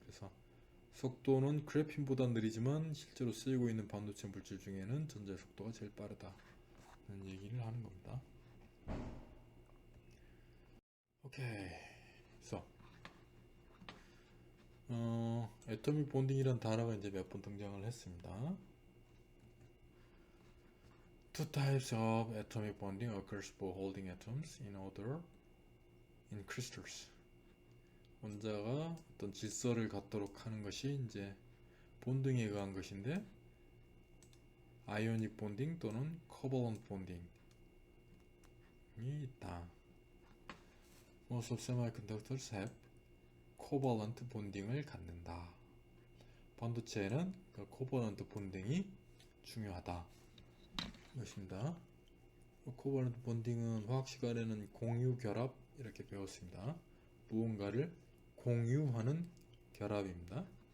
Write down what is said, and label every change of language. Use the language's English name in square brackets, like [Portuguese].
[Korean] 그래서 속도는 그래핀보다 느리지만 실제로 쓰이고 있는 반도체 물질 중에는 전자의 속도가 제일 빠르다는 얘기를 하는 겁니다. 오케이. 그래서 애토믹 본딩이란 단어가 이제 몇 번 등장을 했습니다. [English] Two types of atomic bonding occurs for holding atoms in order in crystals. [Korean] 원자가 어떤 질서를 갖도록 하는 것이 이제 본딩에 의한 것인데, 아이오닉 본딩 또는 코발런트 본딩이 있다. [English] Most of semiconductors have [Korean] 코발런트 본딩을 갖는다. 반도체에는 그 코발런트 본딩이 중요하다. 것입니다. 코발런트 본딩은 화학 시간에는 공유 결합 이렇게 배웠습니다. 무언가를 공유하는 결합입니다.